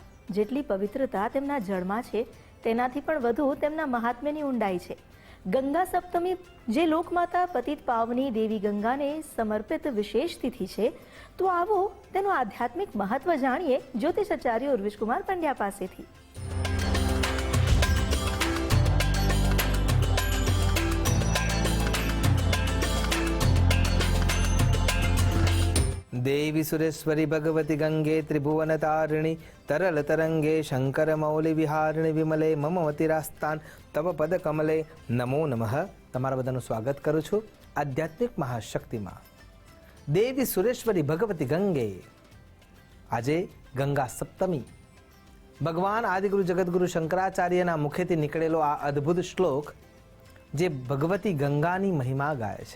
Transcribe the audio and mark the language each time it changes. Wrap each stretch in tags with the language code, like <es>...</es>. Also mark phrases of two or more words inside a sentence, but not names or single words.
<gu>જેટલી પવિત્રતા તેમના જળમાં છે તેનાથી પણ વધુ તેમના મહાત્મ્યની ઊંડાઈ છે. ગંગા સપ્તમી જે લોકમાતા પતિત પાવની દેવી ગંગાને સમર્પિત વિશેષ તિથિ છે, તો આવો તેનું આધ્યાત્મિક મહત્વ જાણીએ જ્યોતિષાચાર્ય ઉર્વિશકુમાર પંડ્યા પાસેથી.</gu> <sa>देवी सुरेश्वरी भगवती गंगे त्रिभुवन तारिणी तरल तरंगे शंकर मौली विहारिणी विमले मम मतिरास्तान तव पद कमले नमो नमः.</sa> <gu>તમારા બધાનું સ્વાગત કરું છું આધ્યાત્મિક મહાશક્તિમાં.</gu> <sa>देवी सुरेश्वरी भगवती गंगे.</sa> <gu>આજે ગંગા સપ્તમી. ભગવાન આદિગુરુ જગતગુરુ શંકરાચાર્યના મુખેથી નીકળેલો આ અદ્ભુત શ્લોક જે ભગવતી ગંગાની મહિમા ગાય છે.</gu>